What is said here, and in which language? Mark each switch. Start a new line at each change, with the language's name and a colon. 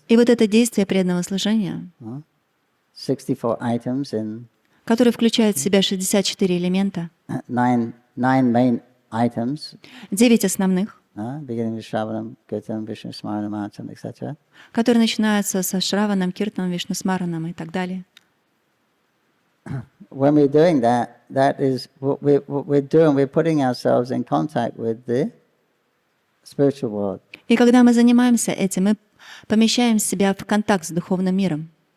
Russian: И вот это действие преданного служения,
English: 64 items in
Russian: которое включает в себя 64 элемента,
English: 9 main items,
Russian: 9 основных,
English: beginning with Shravanam, Kirtanam, Vishnu Smaranam, Archan, etc.
Russian: которые начинаются со Шраваном, Киртаном, Вишнусмараном и так далее.
English: When we're doing that, that is what we're doing. We're putting ourselves in contact with the spiritual world.
Russian: И когда мы занимаемся этим, мы помещаем себя в контакт с духовным миром.